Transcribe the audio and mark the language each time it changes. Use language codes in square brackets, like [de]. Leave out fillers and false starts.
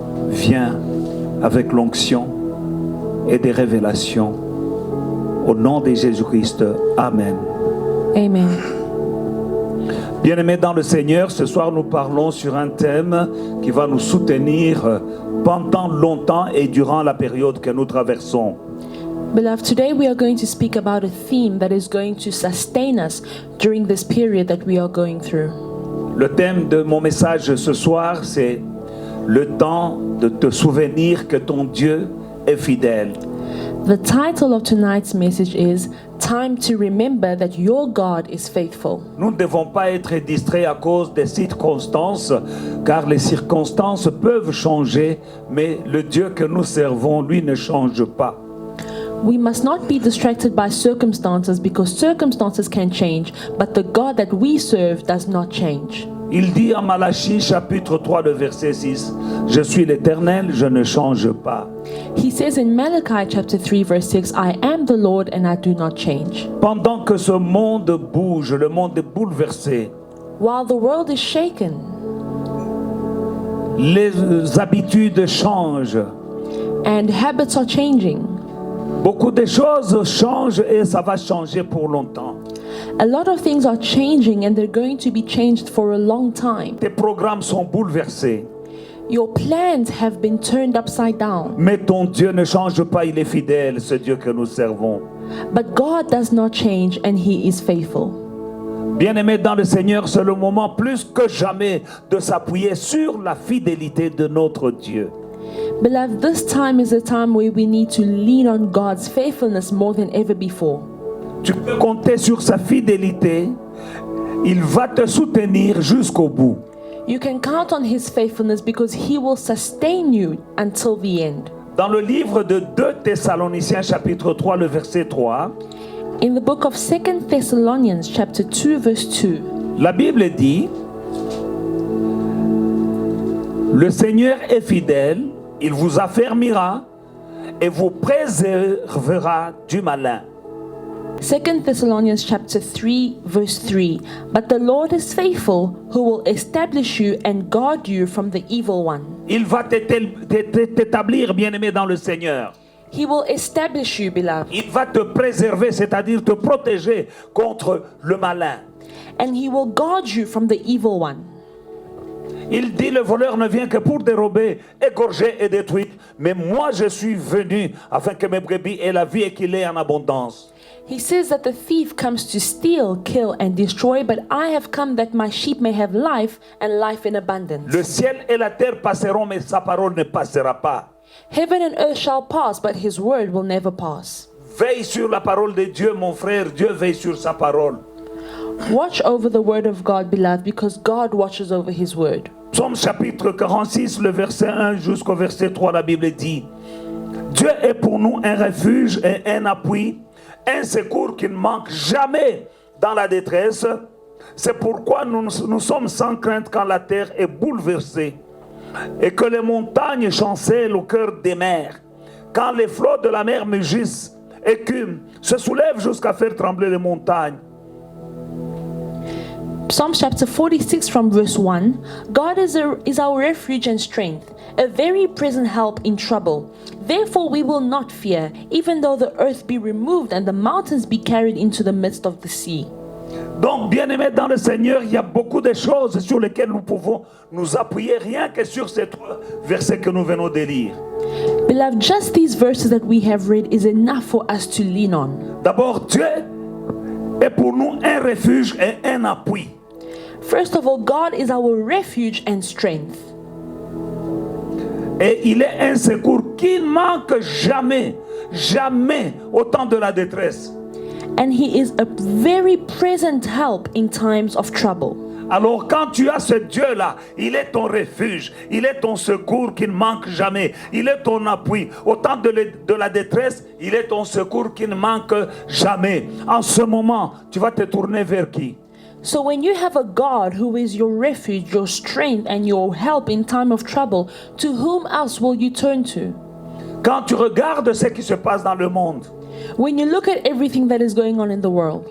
[fr] Viens avec l'onction et des révélations. Au nom de Jésus-Christ, Amen. Amen. Bien-aimés dans le Seigneur, ce soir nous parlons sur un thème qui va nous soutenir pendant longtemps et durant la période que nous traversons. [en] Beloved, today we are going to speak about a theme that is going to sustain us during this period that we are going through. [fr] Le thème de mon message ce soir, c'est le temps de te souvenir que ton Dieu est fidèle. [en] The title of tonight's message is Time to Remember That Your God is Faithful. [fr] Nous ne devons pas être distraits à cause des circonstances, car les circonstances peuvent changer, mais le Dieu que nous servons, lui, ne change pas. [en] We must not be distracted by circumstances because circumstances can change, but the God that we serve does not change. [fr] Il dit en Malachie chapitre 3, le verset 6, « Je suis l'Éternel, je ne change pas. » [en] He says in Malachi chapter 3 verse 6, I am the Lord and I do not change. [fr] Pendant que ce monde bouge, le monde est bouleversé, [en] While the world is shaken, [fr] les habitudes changent, [en] and habits are changing, [fr] beaucoup de choses changent et ça va changer pour longtemps. [en] a lot of things are changing and they're going to be changed for a long time. [fr] Tes programmes sont bouleversés, [en] Your plans have been turned upside down, [fr] mais ton Dieu ne change pas, il est fidèle, ce Dieu que nous servons. [en] but God does not change and He is faithful. [fr] Bien-aimés dans le Seigneur, c'est le moment plus que jamais de s'appuyer sur la fidélité de notre Dieu. [en] Beloved, this time is a time where we need to lean on God's faithfulness more than ever before. [fr] Tu peux compter sur sa fidélité, il va te soutenir jusqu'au bout. [en] You can count on His faithfulness because He will sustain you until the end. [fr] Dans le livre de 2 Thessaloniciens chapitre 3, le verset 3, [en] In the book of 2 Thessalonians chapter 2 verse 2, [fr] la Bible dit, le Seigneur est fidèle, il vous affermira et vous préservera du malin. [en] 2 Thessalonians chapter 3 verse 3, But the Lord is faithful, who will establish you and guard you from the evil one. [fr] Il va t'établir, bien-aimé dans le Seigneur. [en] He will establish you, beloved, [fr] Il va te préserver, c'est-à-dire te protéger contre le malin. [en] and He will guard you from the evil one. [fr] Il dit, le voleur ne vient que pour dérober, égorger et détruire. Mais moi, je suis venu afin que mes brebis aient la vie et qu'il ait en abondance. [en] He says that the thief comes to steal, kill, and destroy, but I have come that my sheep may have life and life in abundance. [fr] Le ciel et la terre passeront, mais sa parole ne passera pas. [en] Heaven and earth shall pass, but His word will never pass. [fr] Veille sur la parole de Dieu, mon frère. Dieu veille sur sa parole. [en] Watch over the word of God, beloved, because God watches over His word. [fr] Psaume chapitre 46, le verset 1 jusqu'au verset 3, la Bible dit, Dieu est pour nous un refuge et un appui, un secours qui ne manque jamais dans la détresse. C'est pourquoi nous sommes sans crainte quand la terre est bouleversée et que les montagnes chancellent au cœur des mers. Quand les flots de la mer mugissent, écument, se soulèvent jusqu'à faire trembler les montagnes. [en] Psalm chapter 46 from verse 1, God is our refuge and strength, a very present help in trouble. Therefore we will not fear, even though the earth be removed and the mountains be carried into the midst of the sea. [fr] Donc, bien-aimés dans le Seigneur, il y a beaucoup de choses sur lesquelles nous pouvons nous appuyer, rien que sur ces 3 versets que nous venons de lire. [en] Beloved, just these verses that we have read is enough for us to lean on. [fr] D'abord, Dieu est pour nous un refuge et un appui. [en] First of all, God is our refuge and strength. [fr] Et il est un secours qui ne manque jamais, jamais au temps de la détresse. [en] And He is a very present help in times of trouble. [fr] Alors quand tu as ce Dieu-là, il est ton refuge, il est ton secours qui ne manque jamais, il est ton appui. Au temps de la détresse, il est ton secours qui ne manque jamais. En ce moment, tu vas te tourner vers qui? [en] So when you have a God who is your refuge, your strength, and your help in time of trouble, to whom else will you turn to? [fr] Quand tu regardes ce qui se passe dans le monde, [en] When you look at everything that is going on in the world,